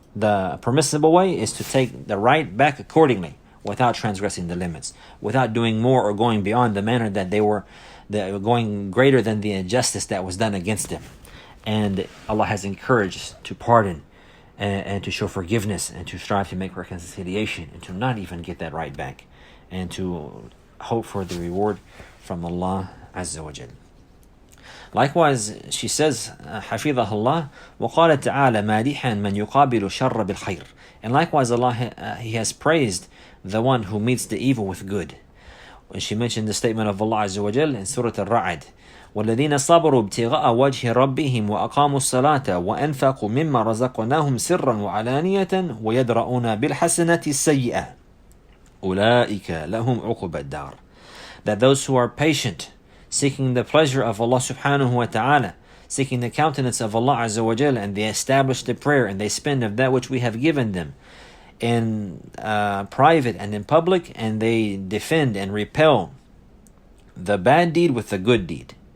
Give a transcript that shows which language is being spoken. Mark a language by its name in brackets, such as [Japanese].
[English] The permissible way is to take the right back accordingly, without transgressing the limits, without doing more or going beyond the manner that they were going greater than the injustice that was done against them. And Allah has encouraged to pardon and to show forgiveness and to strive to make reconciliation and to not even get that right back and to hope for the reward from Allah Azza wa Jal. Likewise, she says, [Arabic] حفظها الله, وقال تعالى مادحا من يقابل الشر بالخير. [English] And likewise, Allah, He has praised the one who meets the evil with good. When she mentioned the statement of Allah Azza wa Jal in Surah Al-Ra'd, [Arabic] وَالَّذِينَ صَبَرُوا ابْتِغَاءَ وَجْهِ رَبِّهِمْ وَأَقَامُوا الصَّلَاةَ وَأَنْفَقُوا مِمَّا رَزَقْنَاهُمْ سِرًّا وَعَلَانِيَةً وَيَدْرَؤُونَ بِالْحَسَنَةِ السَّيِّئَةِ أُولَٰئِكَ لَهُمْ عُقْبَى الدَّارِ. [English] That those who are patient, seeking the pleasure of Allah subhanahu wa ta'ala, seeking the countenance of Allah Azza wa Jal, and they establish the prayer and they spend of that which we have given them in private and in public, and they defend and repel the bad deed with the good deed.